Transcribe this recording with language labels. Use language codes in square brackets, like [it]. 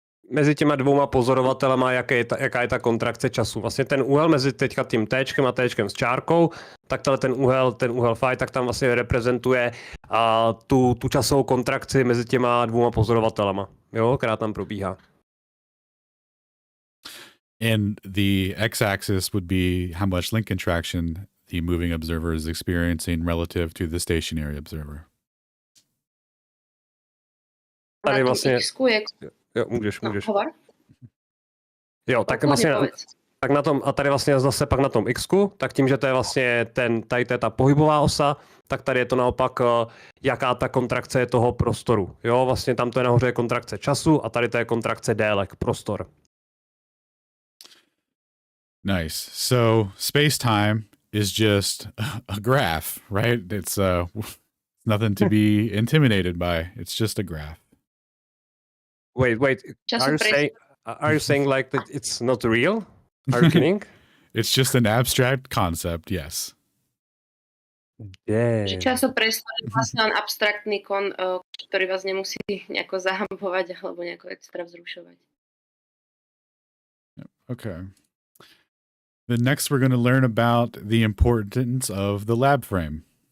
[cs] mezi těma dvouma pozorovatelema, jaká je ta kontrakce času. Vlastně ten úhel mezi teďka tím Tčkem a Tčkem s čárkou, tak ten úhel phi, tak tam vlastně reprezentuje tu časovou kontrakci mezi těma dvouma pozorovatelema, jo, která tam probíhá. [en] And the x-axis would be how much link contraction the moving observer is experiencing relative to the stationary observer. [cs] Tady vlastně... Jo, můžeš. Jo, tak vlastně... Tak na tom, a tady vlastně zase pak na tom X-ku, tak tím, že to je vlastně tady to je ta pohybová osa, tak tady je to naopak, jaká ta kontrakce je toho prostoru. Jo, vlastně tam to je nahoře kontrakce času a tady to je kontrakce délek, prostor. [en] Nice. So space-time is just a graph, right? It's nothing to be intimidated by. It's just a graph. Wait. [cs] Času [en] Are you saying like that it's not real? Are you kidding? It's just an abstract concept, yes. Yeah. [sk] že časopriestor je vlastne len abstraktný ktorý vás nemusí nejako zahambovať alebo nejako extra vzrušovať. [en] Okay. Then next we're going to learn about the importance of the lab frame.